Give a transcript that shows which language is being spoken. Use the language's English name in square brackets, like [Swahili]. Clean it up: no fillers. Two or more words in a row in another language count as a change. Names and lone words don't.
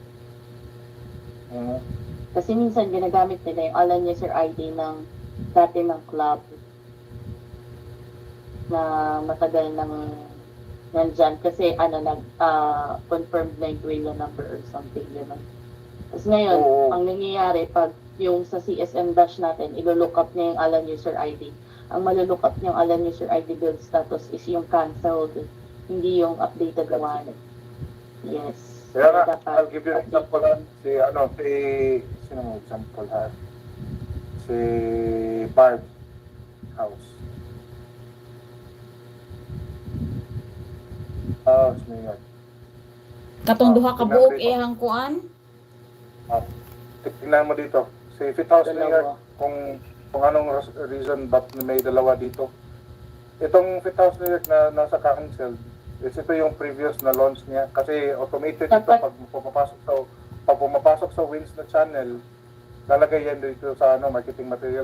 [Filipino] Kasi minsan ginagamit nila yung Alan User ID ng dati ng club na matagal nang nandyan kasi confirmed na yung Twilio number [English] or something, [Filipino] gano'n. Tapos ngayon, ang nangyayari pag yung sa [English] CSM dash [Filipino] natin, ilo-look up niya yung Alan User ID. Ang malolook up niyang Alan User ID [English] build status [Filipino] is yung cancelled, hindi yung [English] updated one. Yes. [Filipino] Kaya nga, [English] I'll give you an example. [Filipino] Sino mo example ha? Si Barb House. Mayor. [Cebuano] Katong duha ka buok iyang kuan. [Filipino] Tingnan mo dito. Si Fit House Mayor, kung anong reason ba't may dalawa dito. Itong Fit House Mayor na nasa cancel, ito yung previous na launch niya. Kasi automated ito pag pumapasok sa Wins na channel, lalagay yan dito sa [English] marketing material.